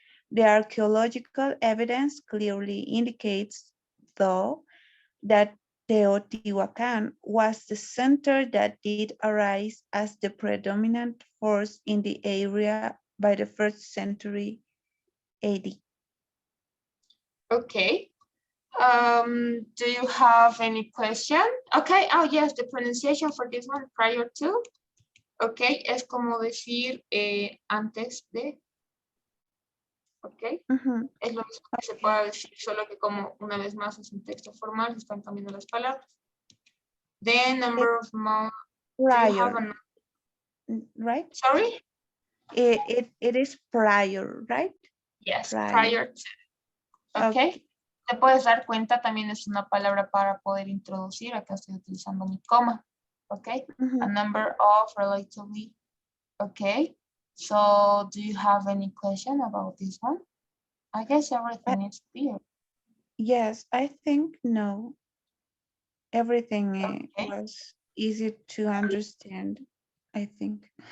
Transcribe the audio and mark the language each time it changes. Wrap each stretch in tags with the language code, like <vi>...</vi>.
<en>The archaeological evidence clearly indicates, though, that Teotihuacan was the center that did arise as the predominant force in the area by the 1st century AD. Okay. Do you have any question? Okay, oh yes, the pronunciation for this one, prior to.</en> <es>Okay, es como decir antes de. Ok, es lo mismo que se pueda decir, solo que como una vez más es un texto formal, se están cambiando las palabras.</es> <en>The number of months. Do you have Prior, right? Sorry? It is prior, right? Yes, Prior. prior to. Okay.</en> <es>Te puedes dar cuenta, también es una palabra para poder introducir. Acá estoy utilizando mi coma.</es> <en>Okay. A number of relatively. Okay. So, do you have any question about this one? I guess everything is clear. Yes, I think no. Everything Okay. was easy to understand, I think.</en>